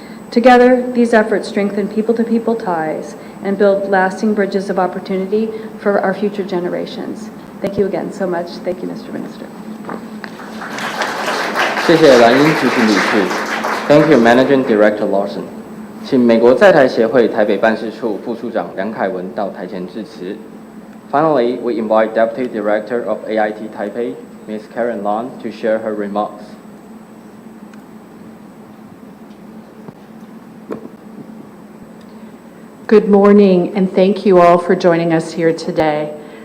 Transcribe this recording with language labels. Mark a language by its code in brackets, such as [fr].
[en] Together, these efforts strengthen people-to-people ties and build lasting bridges of opportunity for our future generations. Thank you again so much. Thank you, Mr. Minister. [zh] 谢谢蓝英执行理事 [en] ，Thank you, Managing Director Lawson。 [zh] 请美国在台协会台北办事处副处长梁凯文到台前致辞。 [en] Finally, we invite Deputy Director of AIT Taipei, Ms. Karen Lan, to share her remarks. Good morning, and thank you all for joining us here today.